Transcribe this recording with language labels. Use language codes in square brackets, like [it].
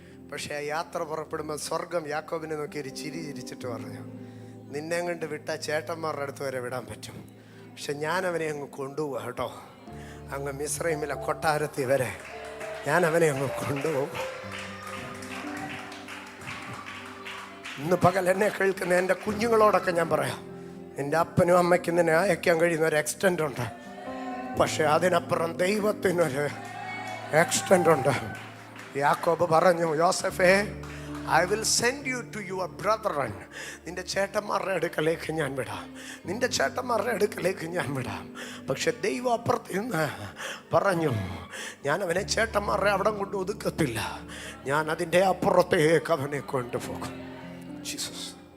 [ml] പക്ഷേ യാത്ര പുറപ്പെടുമ്പോൾ സ്വർഗം യാക്കോബിനെ നോക്കി ഒരു ചിരി ചിരിച്ചിട്ട് പറഞ്ഞു, നിന്നെ കൊണ്ട് വിട്ട ചേട്ടന്മാരുടെ അടുത്ത് വരെ വിടാൻ പറ്റും, പക്ഷെ ഞാൻ അവനെ അങ്ങ് കൊണ്ടുപോവുക കേട്ടോ, അങ്ങ് മിസ്രൈമിലെ കൊട്ടാരത്തിൽ വരെ ഞാൻ അവനെ അങ്ങ് കൊണ്ടുപോകും. ഇന്ന് പകൽ എന്നെ കേൾക്കുന്ന എൻ്റെ കുഞ്ഞുങ്ങളോടൊക്കെ ഞാൻ പറയാം, നിൻ്റെ അപ്പനും അമ്മയ്ക്കും നിന്നെ അയക്കാൻ കഴിയുന്ന ഒരു എക്സ്റ്റൻറ്റ് ഉണ്ട്, പക്ഷെ അതിനപ്പുറം ദൈവത്തിനൊരു എക്സ്റ്റൻറ്റ് ഉണ്ട്. യാക്കോബ് പറഞ്ഞു, യോസഫേ, [en] I will send you to your brethren. [ml] നിന്റെ ചേട്ടന്മാരുടെ അടുക്കലേക്ക് ഞാൻ വിടാം, നിന്റെ ചേട്ടന്മാരുടെ അടുക്കലേക്ക് ഞാൻ വിടാം. പക്ഷെ ദൈവം അപ്പുറത്ത് നിന്ന് പറഞ്ഞു, ഞാൻ അവനെ ചേട്ടന്മാരുടെ അവിടെ കൊണ്ട് ഒതുക്കത്തില്ല, ഞാൻ അതിൻ്റെ അപ്പുറത്തേക്ക് അവനെ കൊണ്ടുപോകും. ജീസസ്.